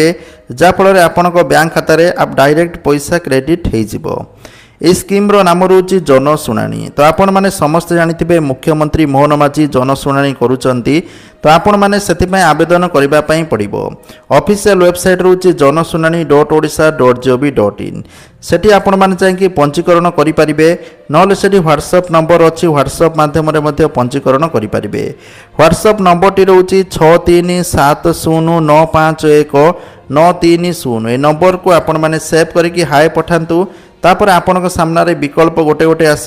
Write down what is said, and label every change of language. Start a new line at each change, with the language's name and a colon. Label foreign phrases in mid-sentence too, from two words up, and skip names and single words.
Odia: ଯାହାଫଳରେ ଆପଣଙ୍କ ବ୍ୟାଙ୍କ ଖାତାରେ ଡାଇରେକ୍ଟ ପଇସା କ୍ରେଡିଟ୍ ହୋଇଯିବ। ଏହି ସ୍କିମ୍ର ନାମ ରହୁଛି ଜନଶୁଣାଣି। ତ ଆପଣମାନେ ସମସ୍ତେ ଜାଣିଥିବେ ମୁଖ୍ୟମନ୍ତ୍ରୀ ମୋହନ ମାଝୀ ଜନଶୁଣାଣି କରୁଛନ୍ତି। ତ ଆପଣମାନେ ସେଥିପାଇଁ ଆବେଦନ କରିବା ପାଇଁ ପଡ଼ିବ।
English: official website
Odia: ରହୁଛି janashunani.odisha.gov.in। ସେଠି ଆପଣମାନେ ଯାଇକି ପଞ୍ଜୀକରଣ କରିପାରିବେ। ନହେଲେ ସେଠି ହ୍ୱାଟ୍ସଆପ୍ ନମ୍ବର ଅଛି, ହ୍ୱାଟ୍ସଆପ୍ ମାଧ୍ୟମରେ ମଧ୍ୟ ପଞ୍ଜୀକରଣ କରିପାରିବେ। ହ୍ୱାଟ୍ସଆପ୍ ନମ୍ବରଟି ରହୁଛି 6370951930। ଏ ନମ୍ବରକୁ ଆପଣମାନେ ସେଭ୍ କରିକି ହାଏ ପଠାନ୍ତୁ। ତାପରେ ଆପଣଙ୍କ ସାମ୍ନାରେ ବିକଳ୍ପ ଗୋଟେ ଗୋଟେ ଆସିବ।